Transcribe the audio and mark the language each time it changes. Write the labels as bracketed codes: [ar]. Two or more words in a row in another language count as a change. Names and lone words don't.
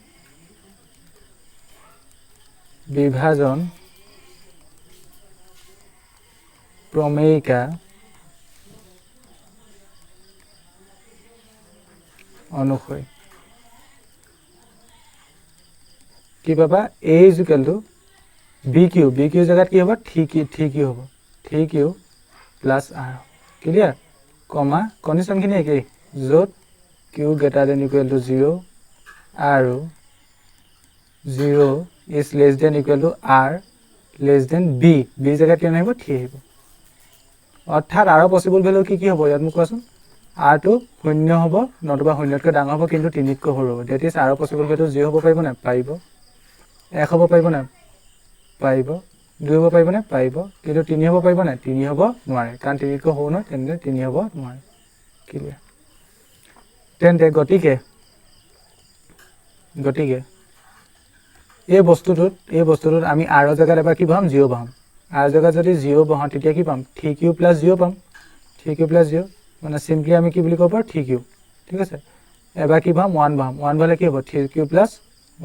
[as] বিভাজন প্ৰমেয়িকা অনুসৰি কি পাবা a = bq জেগাত কি হ'ব 3q হ'ব 3q + r [en] clear comma [as] কন্ডিশনখিনি একেই য'ত q > 0 আৰু [en] 0 is less than equal to r less than b [as] জেগাত কি আহিব 3 আহিব অৰ্থাৎ r [en] possible value [as] কি হ'ব ইয়াত মোক কোৱাচোন r টো 0 হ'ব নতুবা 0তকৈ ডাঙৰ হ'ব কিন্তু 3তকৈ সৰু হ'ব [en] that is [as] r [en] possible value [as] 0 হ'ব পাৰিব না পাৰিব 1 হ'ব পাৰিব না পাৰিব 2 হ'ব পাৰিব না পাৰিব কিন্তু 3 হ'ব পাৰিব না 3 হ'ব নোৱাৰে কাৰণ 3তকৈ সৰু নহয় তেন্তে 3 হ'ব নোৱাৰে ক্লিয়াৰ তেন্তে গতিকে এই বস্তুটোত আমি r ৰ জায়গাত এবাৰ কি বহাম 0 বহাম r জায়গাত যদি 0 বহাম তেতিয়া কি পাম 3q + 0 পাম 3q + 0 মানে সিম্পলি আমি কি বুলি ক'ব পাৰো 3q ঠিক আছে এবাৰ কি বহাম 1 বহাম 1 বহালে কি হ'ব 3q +